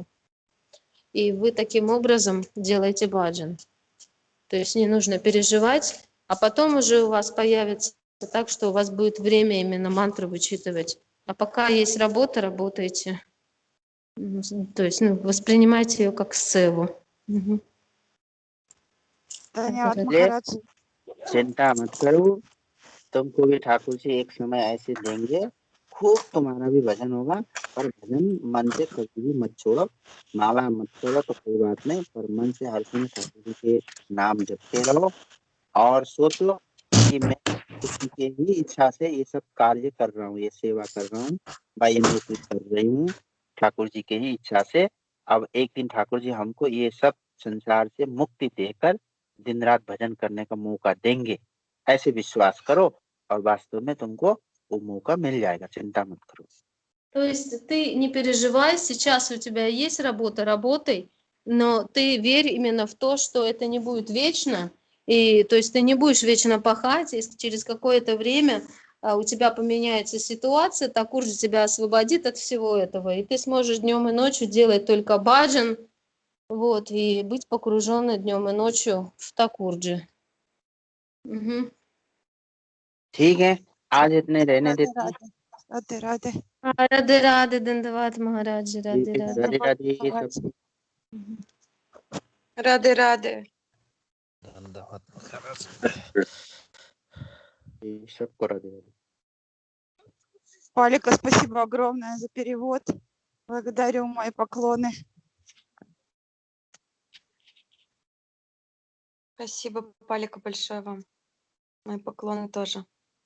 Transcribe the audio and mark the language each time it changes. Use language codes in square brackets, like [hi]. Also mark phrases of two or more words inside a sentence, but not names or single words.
[ru] И вы таким образом делаете баджан. То есть не нужно переживать, а потом уже у вас появится так, что у вас будет время именно мантры вычитывать. А пока есть работа, работайте. То есть воспринимайте ее как севу. Мгм. [hi] धन्यवाद इसलिए महाराज जी। चिंता मत करो, तुमको भी ठाकुर जी एक समय ऐसे देंगे, खूब तुम्हारा भी भजन होगा, पर भजन मन से कभी भी मत छोड़ो। माला मत छोड़ो तो कोई बात नहीं, पर मन से हर समय ठाकुर जी के नाम जपते रहो और सोच लो कि मैं किसी के ही इच्छा से ये सब कार्य कर रहा हूँ, ये सेवा कर रहा हूँ, भाई ये नौकरी कर रही हूँ ठाकुर जी के ही इच्छा से। अब एक दिन ठाकुर जी हमको ये सब संसार से मुक्ति देकर दिन रात भजन करने का मौका देंगे, ऐसे विश्वास करो और वास्तव में तुमको वो मौका मिल जाएगा, चिंता मत करो। [ru] То есть ты не переживай, сейчас у тебя есть работа, работай, но ты верь именно в то, что это не будет вечно, и то есть ты не будешь вечно пахать, и через какое-то время у тебя поменяется ситуация, Такур же тебя освободит от всего этого, и ты сможешь днем и ночью делать только баджан, вот, и быть погруженной днем и ночью в Такурджи. Мгм. [hi] ठीक है, आज इतने रहने राधे देते हैं। राधे राधे राधे राधे राधे दंडवत महाराज, राधे जी, राधे। राधे राधे ये महाराज सब राधे-राधे. दंडवत महाराज. ये सबको राधे राधे। [ru] Палика, спасибо огромное за перевод. Благодарю, мои поклоны. Спасибо, Палика, большое вам. Мои поклоны тоже.